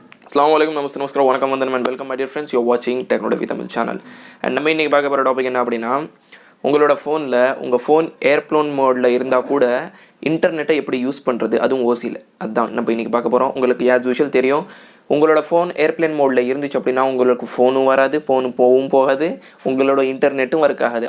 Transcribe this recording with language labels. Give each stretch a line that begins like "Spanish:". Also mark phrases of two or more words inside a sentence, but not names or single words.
Hindi: Assalamualaikum, namaste, namaskar,
Tamil: வணக்கம் வந்தனம்
English: and welcome my dear friends. You're watching Technology Tamil channel.
Tamil: And நம்ம இன்னைக்கு பார்க்க போகிற டாபிக் என்ன அப்படின்னா, உங்களோட ஃபோனில் உங்கள் ஃபோன்
English: airplane mode
Tamil: இருந்தால் கூட இன்டர்நெட்டை எப்படி யூஸ் பண்ணுறது, அதுவும் ஓசியில். அதுதான் நம்ம இன்றைக்கி பார்க்க போகிறோம். உங்களுக்கு
English: as usual
Tamil: தெரியும், உங்களோட ஃபோன்
English: airplane mode
Tamil: இருந்துச்சு அப்படின்னா உங்களுக்கு ஃபோனும் வராது, ஃபோனு போகாது, உங்களோட இன்டர்நெட்டும் ஒர்க் ஆகாது.